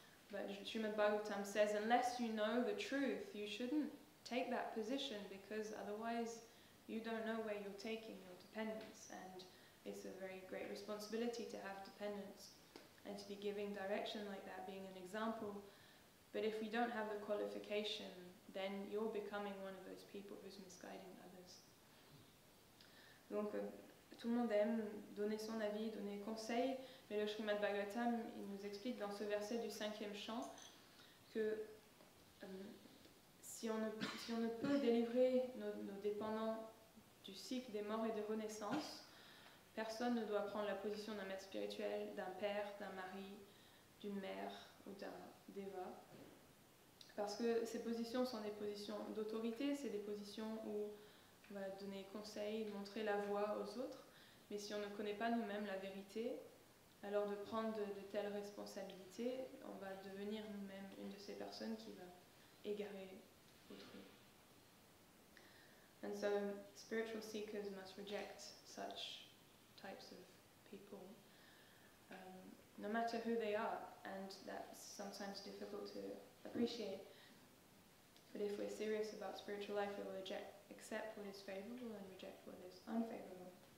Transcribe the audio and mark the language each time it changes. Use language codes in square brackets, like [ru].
[en] But Srimad Bhagavatam says, unless you know the truth, you shouldn't take that position, because otherwise you don't know where you're taking your dependence, and it's a very great responsibility to have dependence and to be giving direction like that, being an example. But if we don't have the qualification, then you're becoming one of those people who's misguiding others. [fr] Donc tout le monde aime donner son avis, donner conseil, mais le Srimad Bhagavatam, il nous explique dans ce verset du 5e chant que si on ne peut délivrer nos dépendants du cycle des morts et des renaissances, personne ne doit prendre la position d'un maître spirituel, d'un père, d'un mari, d'une mère ou d'un déva. Parce que ces positions sont des positions d'autorité, c'est des positions où on va donner conseil, montrer la voie aux autres. Mais si on ne connaît pas nous-mêmes la vérité, alors de prendre de telles responsabilités, on va devenir nous-mêmes une de ces personnes qui va égarer autrui. [en] And so spiritual seekers must reject such types of people, no matter who they are, and that's sometimes difficult to appreciate. But if we're serious about spiritual life, we will accept what is favorable and reject what is unfavorable.